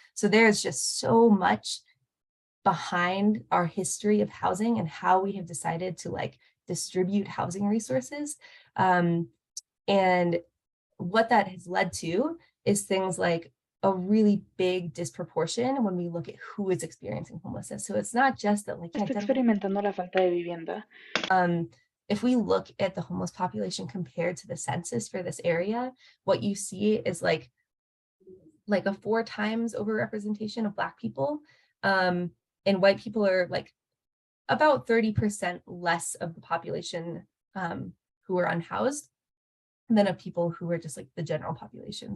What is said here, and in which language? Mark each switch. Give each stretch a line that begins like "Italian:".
English: So there's just so much behind our history of housing and how we have decided to like distribute housing resources. And what that has led to is things like a really big disproportion when we look at who is experiencing homelessness. So it's not just that like,
Spanish: Está experimentando la falta de vivienda.
English: If we look at the homeless population compared to the census for this area, what you see is like a 4 times overrepresentation of Black people. And white people are like about 30% less of the population who are unhoused than of people who are just like the general population.